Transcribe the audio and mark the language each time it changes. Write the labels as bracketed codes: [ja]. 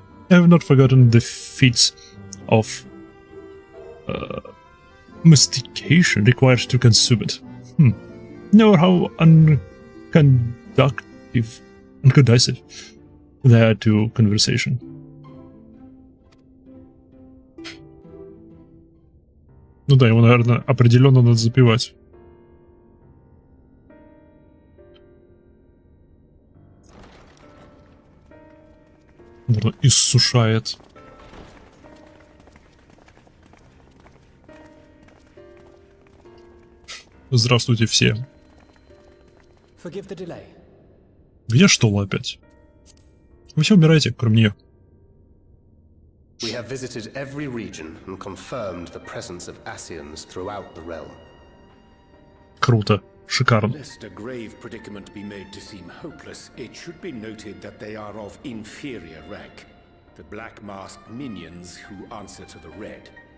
[en] I have not forgotten the feats of mastication required to consume it. Nor how unconducive they are to conversation. [ru] Ну да, его, наверное, определенно надо запивать. Наверное, иссушает. Здравствуйте все. Где что опять? Вы все умираете, кроме нее. [en] We have visited every region and confirmed the presence of Ascians throughout the realm. [ru] Круто. Шикарно. [en] Lest a grave predicament be made to seem hopeless, it should be noted that they are of inferior rank. The black-masked minions who answer to the red.